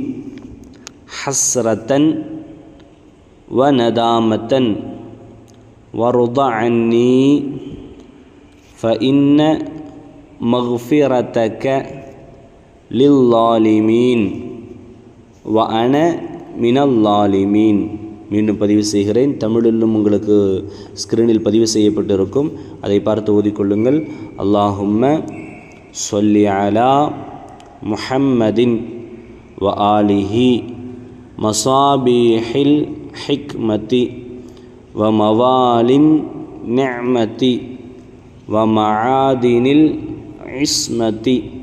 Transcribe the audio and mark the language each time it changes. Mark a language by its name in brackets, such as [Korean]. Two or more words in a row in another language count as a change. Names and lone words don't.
[Arabic] حسرة وندامة وارض عني فإن مغفرتك للظالمين وأنا من الظالمين. [Tamil] மீண்டும் பதிவு செய்கிறேன். தமிழிலும் உங்களுக்கு ஸ்க்ரீனில் பதிவு செய்யப்பட்டிருக்கும், அதை பார்த்து ஓதிக்கொள்ளுங்கள். [Arabic] اللهم صل على محمد وآله مصابيح الحكمة وموالي النعمة ومعادن العصمة